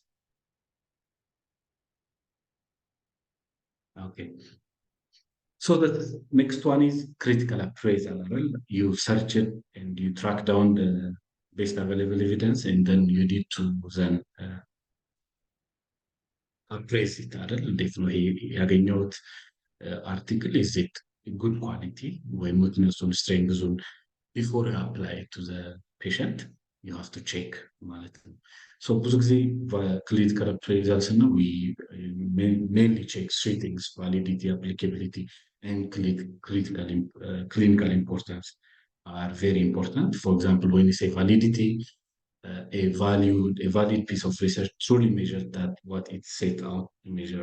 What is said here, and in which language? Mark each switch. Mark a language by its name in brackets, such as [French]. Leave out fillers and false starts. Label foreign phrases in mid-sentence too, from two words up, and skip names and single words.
[English] Okay. So the next one is critical appraisal. You search it and you track down the best available evidence, and then you need to then appraise it. [Amharic] እንዴት ነው ያገኘሁት article? [English] Is it good quality? ወይም weakness-ን strength-ን before you apply it to the patient, you have to check [Amharic] ማለት ነው። [English] So [Amharic] ብዙ ጊዜ በክሊኒካል [English] appraisal ስንል we mainly check three things: validity, applicability, and clinical importance are very important. For example, when you say validity, a valid piece of research truly measures that what it set out to measure.